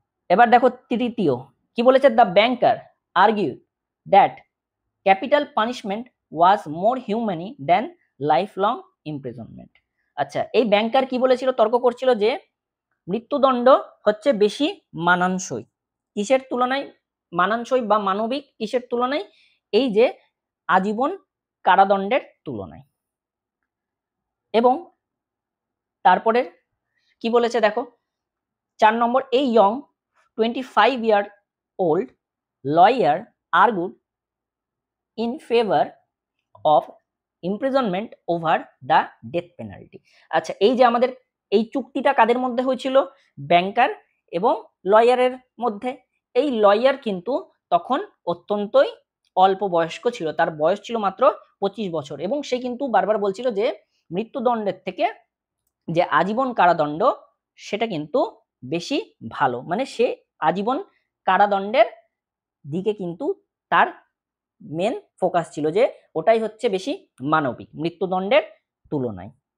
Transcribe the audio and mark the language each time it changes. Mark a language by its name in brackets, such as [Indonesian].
[Bangla] এবার দেখো তৃতীয় কি বলেছে, [English] The banker argue that capital punishment was more humane than lifelong imprisonment. [Bangla] আচ্ছা এই ব্যাংকার কি বলেছিল, তর্ক করছিল যে মৃত্যুদণ্ড হচ্ছে বেশি মানানসই, কিসের তুলনায় মানানসই বা মানবিক, কিসের তুলনায়, এই যে আজীবন কারাদণ্ডের তুলনায়। এবং তারপরে কি বলেছে দেখো 4 নম্বর, [English] এই young 25-year-old lawyer argued in favor of imprisonment over the death penalty। [Bangla] আচ্ছা এই যে আমাদের এই চুক্তিটা কাদের মধ্যে হয়েছিল, ব্যাংকার এবং লয়ারের মধ্যে। এই লয়ার কিন্তু তখন অত্যন্তই অল্প বয়স্ক ছিল, তার বয়স ছিল মাত্র 25 বছর এবং সে কিন্তু বারবার বলছিল যে মৃত্যুদণ্ডের থেকে যে আজীবন কারাদণ্ড সেটা কিন্তু বেশি ভালো, মানে সে আজীবন কারাদণ্ডের দিকে কিন্তু তার মেন ফোকাস ছিল, যে ওটাই হচ্ছে বেশি মানবিক মৃত্যুদণ্ডের তুলনায়।